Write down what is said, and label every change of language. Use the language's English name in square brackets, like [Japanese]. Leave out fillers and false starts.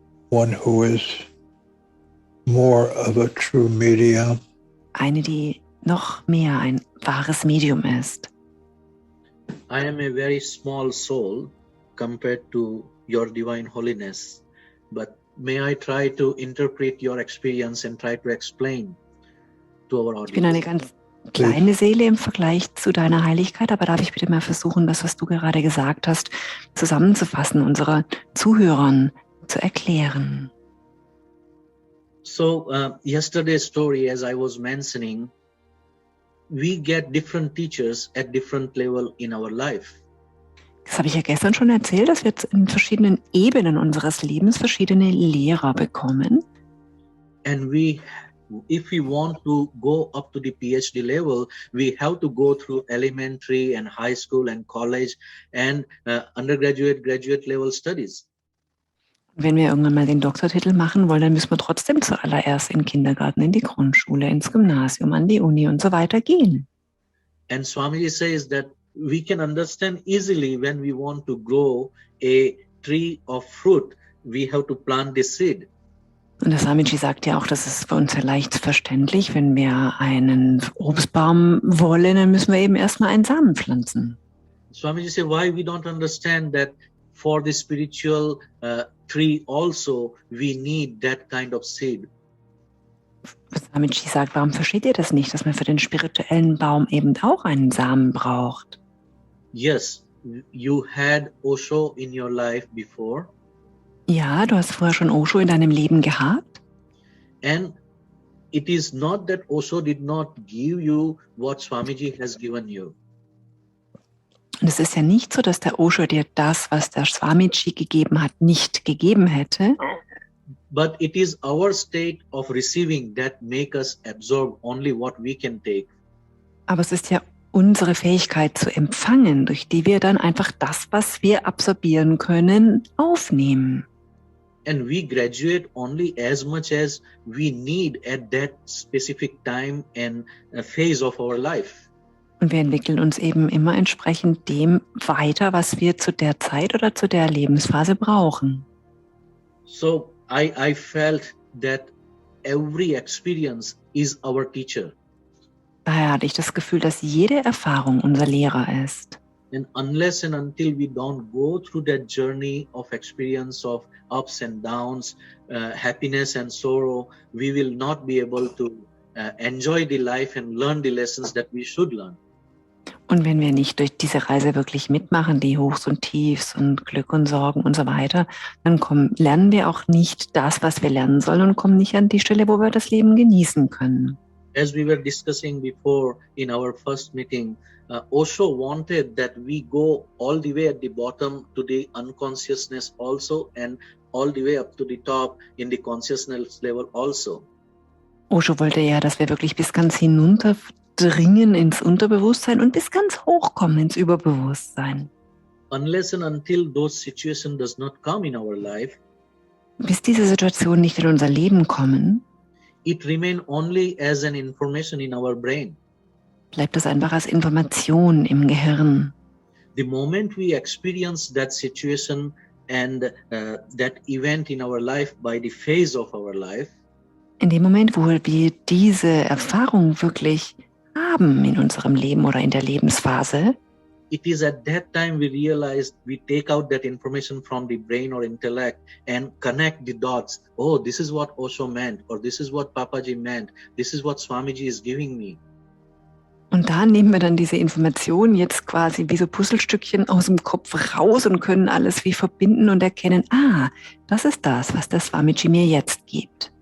[English] One who is more of a true medium. [German] Eine, die noch mehr ein wahres Medium ist. [English] I am a very small soul compared to your divine holiness, but may I try to interpret your experience and try to explain to our [German] Ich bin eine [English] audience? [German] ganz kleine Seele im Vergleich zu deiner Heiligkeit, aber darf ich bitte mal versuchen, das, was du gerade gesagt hast, zusammenzufassen, unseren Zuhörern zu erklären. [English] So yesterday's story, as I was mentioning, we get different teachers at different level in our life. [German] Das habe ich ja gestern schon erzählt, dass wir jetzt in verschiedenen Ebenen unseres Lebens verschiedene Lehrer bekommen. [English] And if we want to go up to the PhD level, we have to go through elementary and high school and college and undergraduate, graduate level studies. [German] Wenn wir irgendwann mal den Doktortitel machen wollen, dann müssen wir trotzdem zuallererst in den Kindergarten, in die Grundschule, ins Gymnasium, an die Uni und so weiter gehen. [English] And Swamiji says that we can understand easily when we want to grow a tree of fruit, we have to plant the seed. [German] Und der Swamiji sagt ja auch, das ist für uns ja leicht verständlich, wenn wir einen Obstbaum wollen, dann müssen wir eben erstmal einen Samen pflanzen. [English] Swamiji says why we don't understand that for the spiritual tree also we need that kind of seed. [German] Swamiji sagt, warum versteht ihr das nicht, dass man für den spirituellen Baum eben auch einen Samen braucht? [English] Yes, you had Osho in your life before. [German] Ja, du hast vorher schon Osho in deinem Leben gehabt. [English] And it is not that Osho did not give you what Swamiji has given you. [German] Und es ist ja nicht so, dass der Osho dir das, was der Swamiji gegeben hat, nicht gegeben hätte. [English] But it is our state of receiving that make us absorb only what we can take. [German] Aber es ist ja unsere Fähigkeit zu empfangen, durch die wir dann einfach das, was wir absorbieren können, aufnehmen. [English] And we graduate only as much as we need at that specific time and phase of our life. [German] Und wir entwickeln uns eben immer entsprechend dem weiter, was wir zu der Zeit oder zu der Lebensphase brauchen. [English] So I felt that every experience is our teacher. [German] Daher hatte ich das Gefühl, dass jede Erfahrung unser Lehrer ist. [English] And unless and until we don't go through that journey of experience of ups and downs, happiness and sorrow, we will not be able to enjoy the life and learn the lessons that we should learn. [German] Und wenn wir nicht durch diese Reise wirklich mitmachen, die Hochs und Tiefs und Glück und Sorgen und so weiter, dann lernen wir auch nicht das, was wir lernen sollen und kommen nicht an die Stelle, wo wir das Leben genießen können. [English] As we were discussing before in our first meeting, Osho wanted that we go all the way at the bottom to the unconsciousness also and all the way up to the top in the consciousness level also. [German] Osho wollte ja, dass wir wirklich bis ganz hinunter dringen ins Unterbewusstsein und bis ganz hoch kommen ins Überbewusstsein. [English] Unless and until those situations does not come in our life, [German] Bis diese Situationen nicht in unser Leben kommen, [English] it remain only as an information in our brain. [German] bleibt es einfach als Information im Gehirn. [English] The moment we experience that situation and that event in our life by the phase of our life, [German] In dem Moment, wo wir diese Erfahrung wirklich haben in unserem Leben oder in der Lebensphase, [English] it is at that time we realize we take out that information from the brain or intellect and connect the dots. Oh, this is what Osho meant, or this is what Papaji meant, this is what Swamiji is giving me. [German] und da nehmen wir dann diese Informationen jetzt quasi wie so Puzzlestückchen aus dem Kopf raus und können alles wie verbinden und erkennen, das ist das, was der Swamiji mir jetzt gibt.